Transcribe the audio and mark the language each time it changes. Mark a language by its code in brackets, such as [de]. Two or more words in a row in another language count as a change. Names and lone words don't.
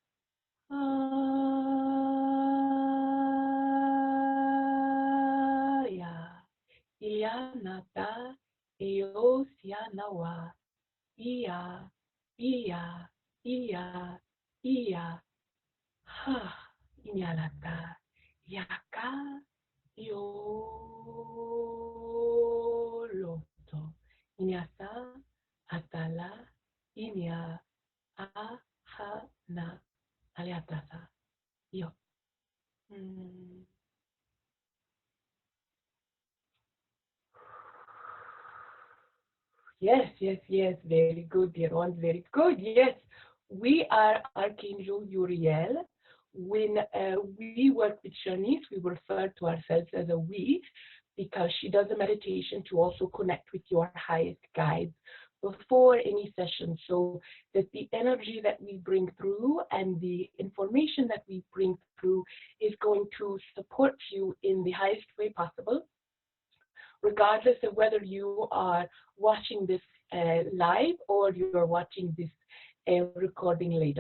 [en] Aya, ianata, eosianawa, ia, ia, ia, ia, ha, inyalata, yaka, yoloto, inyasa, atala, inya, ahana, aliatasa, yo. Yes, yes, yes, very good, dear ones, very good. Yes, we are Archangel Uriel. When we work with Shanice, we refer to ourselves as a we because she does a meditation to also connect with your highest guides before any session, so that the energy that we bring through and the information that we bring through is going to support you in the highest way possible, regardless of whether you are watching this live or you're watching this recording later.